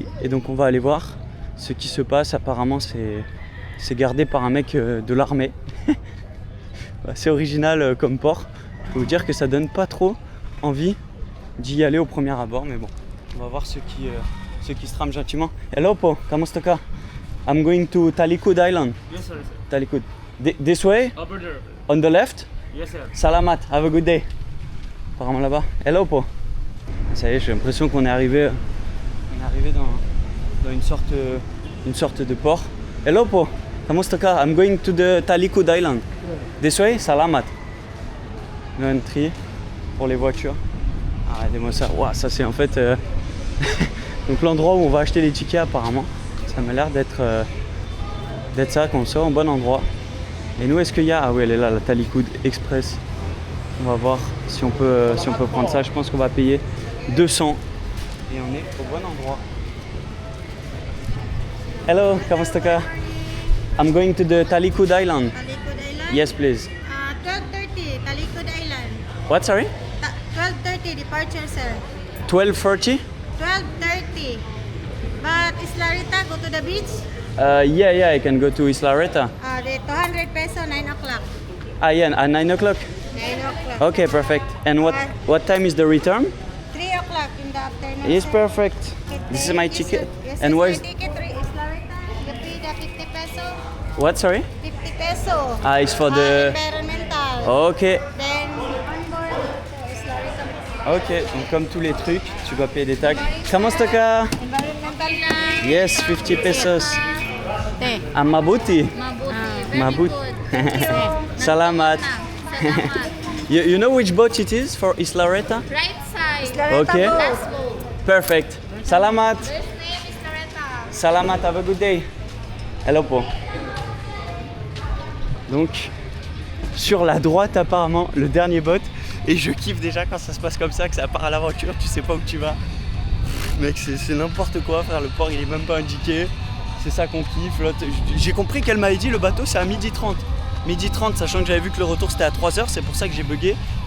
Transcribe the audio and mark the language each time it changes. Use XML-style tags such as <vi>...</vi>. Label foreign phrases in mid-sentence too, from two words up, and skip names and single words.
<fr>Et donc on va aller voir ce qui se passe. Apparemment c'est gardé par un mec de l'armée. C'est original comme port. Je peux vous dire que ça donne pas trop envie d'y aller au premier abord, mais bon, on va voir ceux qui se trament gentiment.</fr> <tl>Hello po, kamusta ka?</tl> <en>I'm going to Talikod Island. Yes sir. Talikod. This way? Over there. On the left? Yes sir. Salamat, have a good day.</en> <fr>Apparemment là-bas. Hello po. Ça y est, j'ai l'impression qu'on est arrivé dans une sorte de port.</fr> <tl>Hello po, kamusta ka?</tl> <en>I'm going to the Talikod Island. This way?</en> <tl>Salamat.</tl> <fr>L'entrée pour les voitures. Ah, regardez-moi ça. Wow, ça c'est en fait donc l'endroit où on va acheter les tickets apparemment. Ça m'a l'air d'être ça, qu'on sort au bon endroit. Et nous, est-ce qu'il y a... Ah oui, elle est là, la Talikod Express. On va voir si on peut prendre ça. Je pense qu'on va payer 200. Et on est au bon endroit.</fr> <tl>Hello, kamusta ka?</tl> <en>I'm going to the Talikod Island. Talikod Island? Yes, please. 12:30, Talikod Island. What, sorry? 12:30 departure, sir. 12:30? 12:30. But Isla Rita, go to the beach? Yeah, I can go to Isla Reta. The 200 peso, 9 o'clock. Ah, yeah, at 9 o'clock? 9 o'clock. Okay, perfect. And what time is the return? 3 o'clock in the afternoon. It's sir. perfect. This is my ticket. Yes, And sir. where's... Ticket, Isla Rita, you pay the 50 peso. What, sorry? 50 peso. Ah, it's for the... Environmental. Okay. Then, on board, Isla Rita.</en> <fr>Ok, donc comme tous les trucs, tu dois payer des taxes.</fr> <tl>Kamusta ka? Environmental na.</tl> <en>Yes, 50 pesos. Te.</en> <tl>Mabuti. Mabuti. Salamat.</tl> <en>You know which boat it is for Isla Reta? Right side. Isla Rita Okay. boat. Last boat. Perfect. Salamat. First name is Loretta. Salamat, have a good day. Hello po.</en> <fr>Donc, sur la droite apparemment, le dernier boat. Et je kiffe déjà quand ça se passe comme ça, que ça part à l'aventure, tu sais pas où tu vas. Mec, c'est n'importe quoi, frère, le port il est même pas indiqué. C'est ça qu'on kiffe. J'ai compris qu'elle m'avait dit le bateau c'est à 12h30. 12h30, sachant que j'avais vu que le retour c'était à 3h, c'est pour ça que j'ai bugué.</fr>